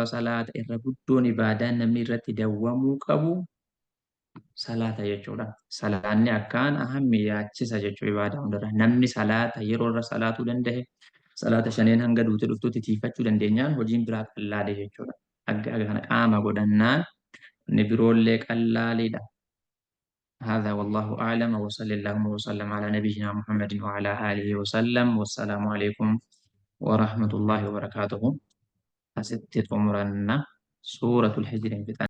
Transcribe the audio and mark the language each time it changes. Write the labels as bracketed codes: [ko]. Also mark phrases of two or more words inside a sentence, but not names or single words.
[om] Salaata irra guddoon ibaadaan namni irratti dawwamuu qabu salaata jechuudha. Salaanni akkaan ahammi yaachisa jechuudha ibaadaa hundarra. Namni salaata yeroo irra salaatuu danda'e salaata shaneen hanga duuti dhuftutti tiifachuu dandeenyaan hojiin biraa qallaalee jechuudha. Aga kana qaama godhannaan inni biroollee qallaaliidha. [ar] هذا والله أعلم وصلى اللهم وسلم على نبينا محمد وعلى آله وسلم والسلام عليكم ورحمة الله وبركاته. أستغفر سورة الحجر